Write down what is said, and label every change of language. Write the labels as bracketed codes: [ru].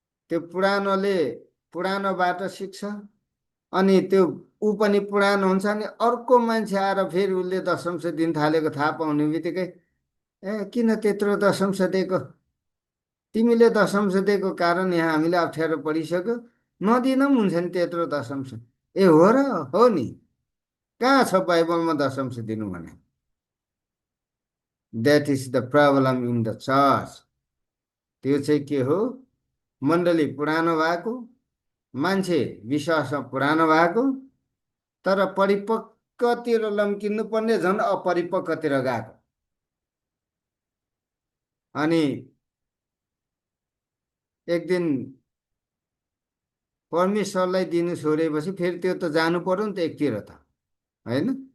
[ne] त्यो पुरानोले पुरानोबाट सिक्छ, अनि त्यो ऊ पनि पुरानो हुन्छ, अनि अर्को मान्छे आएर फेरि उसले दशंश दिन थालेको थाहा पाउने बित्तिकै ए किन त्यत्रो दशंश दिएको, तिमीले दशंश दिएको कारण यहाँ हामीले अप्ठ्यारो परिसक्यो, नदिन पनि हुन्छ नि त्यत्रो दशंश। ए हो र, हो नि, कहाँ छ बाइबलमा दशंश दिनु भने? [en] That is the problem in the church. [ne] त्यो चाहिँ के हो? मण्डली पुरानो भएको, मान्छे विश्वासमा पुरानो भएको, तर परिपक्वतिर लम्किनु पर्ने झन् अपरिपक्वतिर गएको। अनि एक दिन परमेश्वरलाई दिनु छोडेपछि फेरि त्यो त जानु पर्यो नि त एकतिर त, होइन?